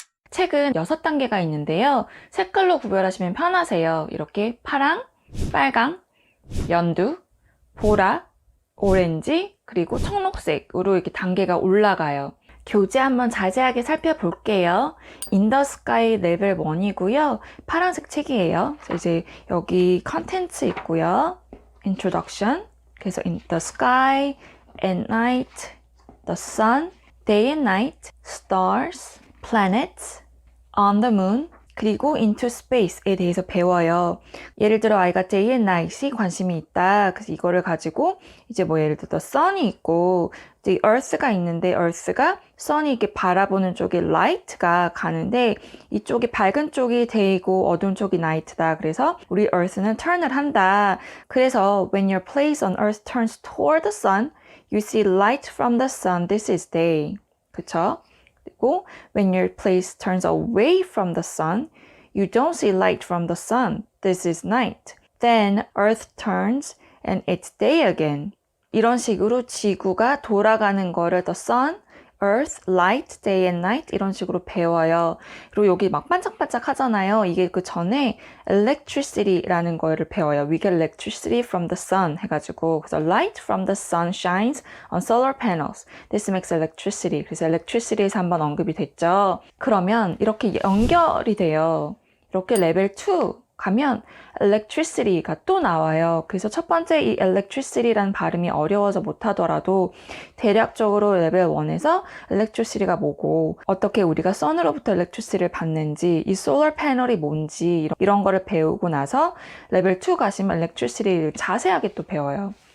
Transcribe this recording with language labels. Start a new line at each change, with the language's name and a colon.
Korean: 책은 6단계가 있는데요. 색깔로 구별하시면 편하세요. 이렇게 파랑, 빨강, 연두, 보라, 오렌지, 그리고 청록색으로 이렇게 단계가 올라가요. 교재 한번 자세하게 살펴볼게요. In the Sky 레벨 1이고요. 파란색 책이에요. 그래서 이제 여기 컨텐츠 있고요.
English: Introduction.
Korean: 그래서 In the Sky, at night, the sun, day and night, stars, planets, on the moon, 그리고 into space에 대해서 배워요. 예를 들어 아이가 day and night이 관심이 있다. 그래서 이거를 가지고 이제 뭐 예를 들어 sun이 있고 이제 earth가 있는데 earth가 sun이 이렇게 바라보는 쪽에 light가 가는데 이쪽이 밝은 쪽이 day고 어두운 쪽이 night다. 그래서 우리 earth는 turn을 한다.
English: 그래서 when your place on earth turns toward the sun, you see light from the sun. This is day. 그쵸? 그리고 when your place turns away from the sun, you don't see light from the sun. This is night. Then earth turns and it's day again.
Korean: 이런 식으로 지구가 돌아가는 거를 the sun, earth, light, day and night 이런 식으로 배워요. 그리고 여기 막 반짝반짝 하잖아요. 이게 그 전에 electricity라는 거를 배워요.
English: We get electricity from the sun
Korean: 해가지고 그래서
English: light from the sun shines on solar panels. This makes electricity.
Korean: 그래서 electricity에서 한번 언급이 됐죠. 그러면 이렇게 연결이 돼요. 이렇게 레벨 2 가면 electricity가 또 나와요. 그래서 첫 번째 이 electricity라는 발음이 어려워서 못하더라도 대략적으로 레벨 1에서 electricity가 뭐고 어떻게 우리가 선으로부터 electricity를 받는지 이 solar 패널이 뭔지 이런 거를 배우고 나서 레벨 2 가시면 electricity를 자세하게 또 배워요.